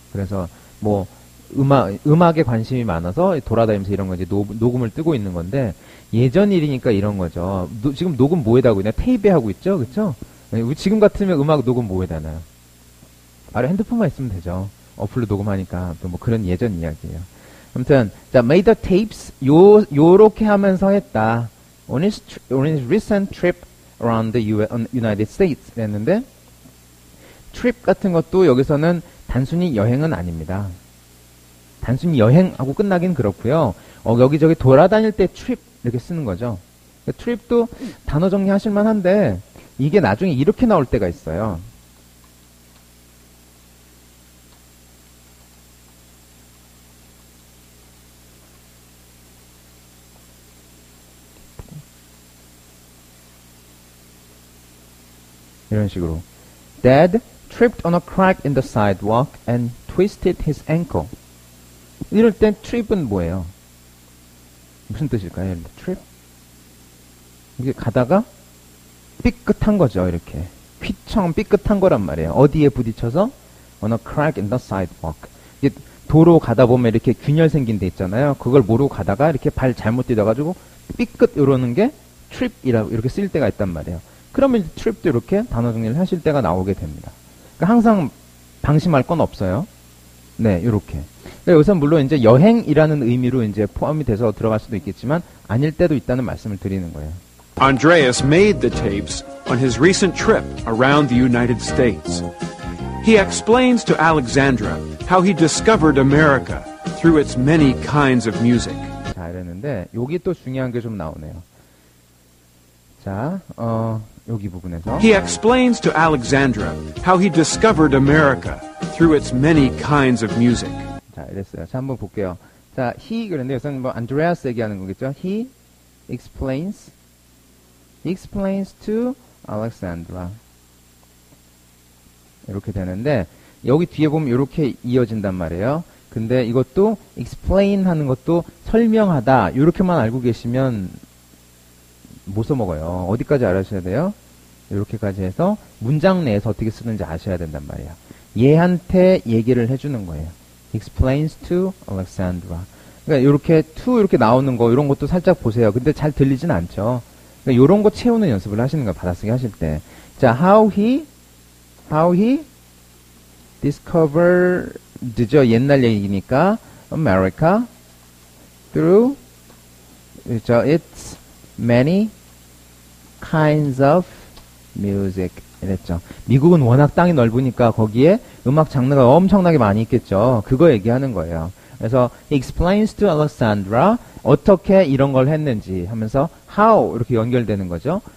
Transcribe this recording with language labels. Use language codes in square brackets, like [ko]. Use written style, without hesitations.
[ko] 그래서 뭐 음악에 관심이 많아서 돌아다니면서 이런 거 이제 녹음을 뜨고 있는 건데 예전 일이니까 이런 거죠. 지금 녹음 뭐에다 하고 있나요? 테이프에 하고 있죠, 그렇죠? 지금 같으면 음악 녹음 뭐에다 하나요? 아래 핸드폰만 있으면 되죠. 어플로 녹음하니까 또 뭐 그런 예전 이야기예요. 아무튼 자, [en] made the tapes [ko] 요렇게 하면서 했다. [en] On his recent trip around the United States [ko] 했는데 [en] trip [ko] 같은 것도 여기서는 단순히 여행은 아닙니다. 단순히 여행하고 끝나긴 그렇고요. 여기저기 돌아다닐 때 trip 이렇게 쓰는 거죠. trip도 단어 정리하실 만한데 이게 나중에 이렇게 나올 때가 있어요. 이런 식으로 [en] Dad tripped on a crack in the sidewalk and twisted his ankle. [ko] 이럴 땐 trip은 뭐예요? 무슨 뜻일까요? trip? 이게 가다가 삐끗한 거죠. 이렇게 휘청 삐끗한 거란 말이에요. 어디에 부딪혀서? [en] On a crack in the sidewalk. [ko] 이게 도로 가다 보면 이렇게 균열 생긴 데 있잖아요. 그걸 모르고 가다가 이렇게 발 잘못 뛰어가지고 삐끗 이러는 게 trip이라고 이렇게 쓰일 때가 있단 말이에요. 그러면 trip도 이렇게 단어 정리를 하실 때가 나오게 됩니다. 그러니까 항상 방심할 건 없어요. 네, 요렇게. 그러니까 여기서 물론 이제 여행이라는 의미로 이제 포함이 돼서 들어갈 수도 있겠지만 아닐 때도 있다는 말씀을 드리는 거예요. [en] Andreas made the tapes on his recent trip around the United States. He explains to Alexandra how he discovered America through its many kinds of music. [ko] 자, 이랬는데 여기 또 중요한 게 좀 나오네요. 자, 여기 부분에서 [en] He explains to Alexandra how he discovered America through its many kinds of music. [ko] 자, 이랬어요. 자, 한번 볼게요. 자, he 그런데 여기서는 뭐 안드레아스 얘기하는 거겠죠. [en] He explains to Alexandra. [ko] 이렇게 되는데 여기 뒤에 보면 이렇게 이어진단 말이에요. 근데 이것도 explain 하는 것도 설명하다. 이렇게만 알고 계시면 못 써먹어요. 어디까지 알아셔야 돼요? 이렇게까지 해서 문장 내에서 어떻게 쓰는지 아셔야 된단 말이에요. 얘한테 얘기를 해주는 거예요. [en] explains to Alexandra. [ko] 그러니까 이렇게 to 이렇게 나오는 거 이런 것도 살짝 보세요. 근데 잘 들리진 않죠. 그러니까 이런 거 채우는 연습을 하시는 거예요. 받아쓰기 하실 때. [en] 자, how he discovered죠. [ko] 옛날 얘기니까 [en] America through its many kinds of music [ko] 이랬죠. 미국은 워낙 땅이 넓으니까 거기에 음악 장르가 엄청나게 많이 있겠죠. 그거 얘기하는 거예요. 그래서 [en] he explains to Alexandra [ko] 어떻게 이런 걸 했는지 하면서 how 이렇게 연결되는 거죠.